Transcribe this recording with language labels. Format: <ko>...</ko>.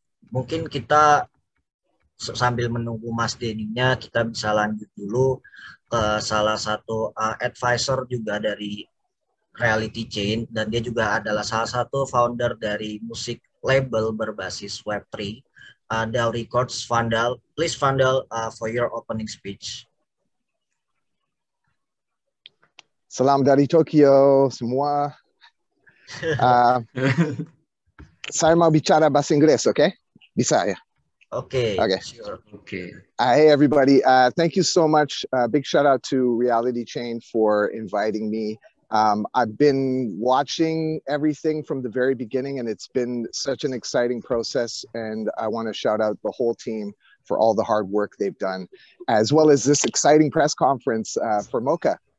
<id>Mungkin kita sambil menunggu Mas Denny-nya, kita bisa lanjut dulu ke salah satu advisor juga dari Reality Chain, dan dia juga adalah salah satu founder dari musik label berbasis Web3, DAO Records.</id> <en>Vandal, please Vandal, for your opening speech.</en> <id>Salam dari Tokyo semua. Saya mau bicara bahasa Inggris, oke? Bisa ya?</id> <en>Okay. Sure. Okay. Hey everybody, thank you so much. Big shout out to Reality Chain for inviting me. I've been watching everything from the very beginning, and it's been such an exciting process. And I want to shout out the whole team for all the hard work they've done, as well as this exciting press conference for Mocha.</en>